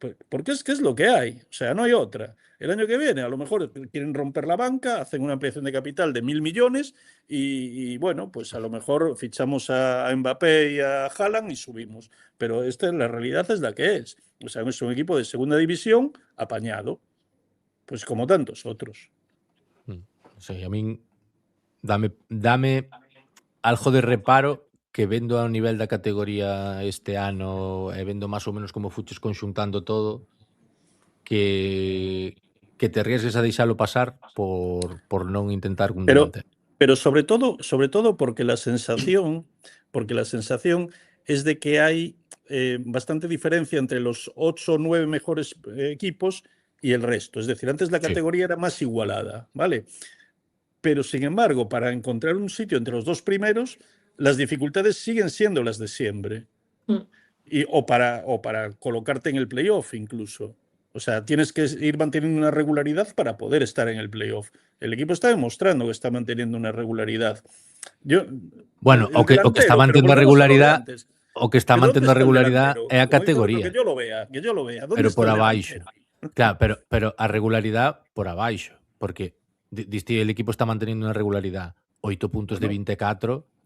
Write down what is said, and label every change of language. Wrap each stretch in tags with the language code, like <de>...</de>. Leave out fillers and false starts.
<es>Porque es que es lo que hay, o sea, no hay otra. El año que viene a lo mejor quieren romper la banca, hacen una ampliación de capital de 1.000 millones y bueno, pues a lo mejor fichamos a Mbappé y a Haaland y subimos. Pero la realidad es la que es. O sea, es un equipo de segunda división apañado, pues como tantos otros.</es> <gl>Sí, a min dame algo de reparo que vendo ao nivel da categoría este ano e vendo máis ou menos como fuches conxuntando todo que te arriesgues a deixalo pasar por non intentar un delantero.</gl> <es>Pero sobre todo porque la sensación es de que hay bastante diferencia entre los 8 o 9 mejores equipos y el resto. Es decir, antes la categoría era más igualada, ¿vale? Pero sin embargo, para encontrar un sitio entre los 2 primeros, las dificultades siguen siendo las de siempre. O para colocarte en el playoff incluso. O sea, tienes que ir manteniendo una regularidad para poder estar en el playoff. El equipo está demostrando que está manteniendo una regularidad.</es> <gl>Bueno, o que está mantendo a regularidade é a categoría.</gl> <es>Que yo lo vea.</es> <gl>Pero por abaixo. Claro, pero a regularidade por abaixo, porque diste</gl> <es>el equipo está manteniendo</es> <gl>unha regularidade 8 puntos de 24.</gl>